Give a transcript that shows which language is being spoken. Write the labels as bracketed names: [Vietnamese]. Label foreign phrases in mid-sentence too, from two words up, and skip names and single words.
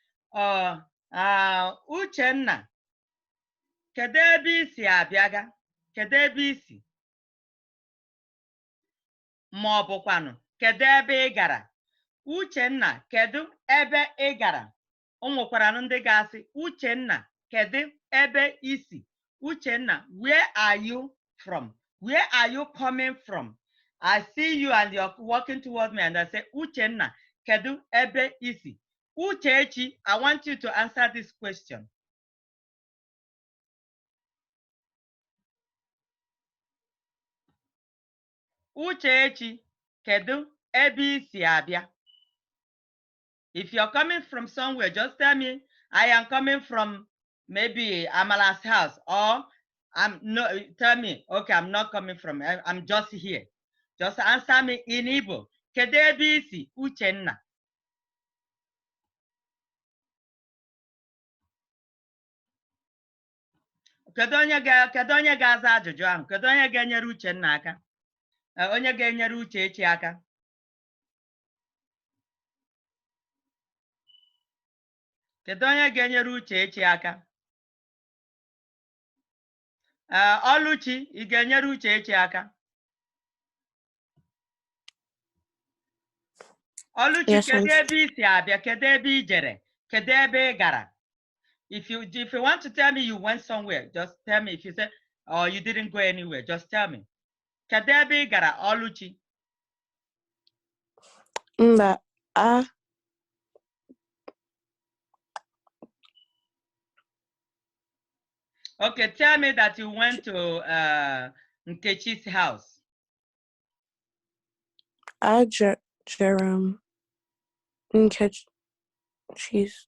[Igbo] Uchenna, kedu ebe isi abịaga? Kedu ebe isi? Ma ọ bụkwanụ, kedu ebe ị gara? Uchenna, kedu ebe ị gara? O nwekwara ndị ga-asị, Uchenna, kedu ebe isi? Uchenna, [English] where are you from? Where are you coming from? I see you and you're walking towards me and I say, [Igbo] Uchenna, kedu ebe isi? Uchechi, [English] I want you to answer this question. [Igbo] Uchechi, kedu ebe isi abịa? [English] If you're coming from somewhere, just tell me, I am coming from maybe Amala's house, or tell me, okay, I'm not coming from, I'm just here. Just answer me in Igbo. [Igbo] Kedu ebe isi, [English] Uchenna? [Igbo] Kedu onye ga-aza ajụjụ ahụ? Kedu onye ga-enyere Uchenna aka? Onye ga-enyere Uchechi aka? Kedu onye ga-enyere Uche echi aka? Oluchi, ị ga-enyere Uche echi aka? Oluchi, [English] Yes, [Igbo] kedu [English] miss. [Igbo] ebe I si abịa? Kedu ebe I jere? Kedu ebe ị gara? [English] If you want to tell me you went somewhere, just tell me. If you say, oh, you didn't go anywhere, just tell me. [Igbo] Kedu ebe ị gara, Oluchi? Mba, [English] Okay, tell me that you went to Nkechi's house. [Igbo] Jerem Nkechi's.